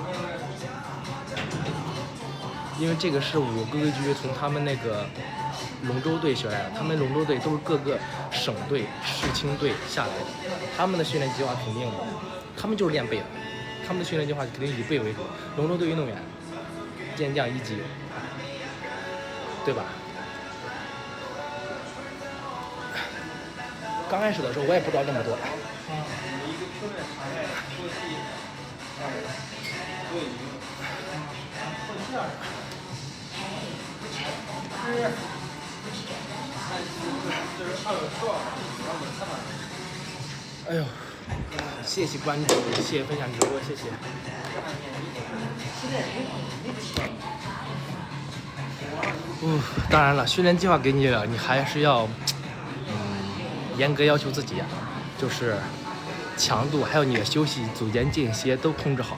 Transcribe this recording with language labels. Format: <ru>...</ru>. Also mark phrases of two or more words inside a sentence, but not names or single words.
<zh>因為這個是我規規矩矩從他們那個龍舟隊學來的，他們龍舟隊都是各個省隊、市青隊下來的，他們的訓練計劃肯定的，他們就是練背的，他們的訓練計劃肯定以背為主。龍舟隊運動員，健將1級，对吧？刚开始的时候我也不知道那么多。哎呦，謝謝關注，謝謝分享直播，謝謝。當然了，訓練計劃給你了，你還是要嚴格要求自己呀，就是強度還有你的休息、組間間歇都控制好。</zh>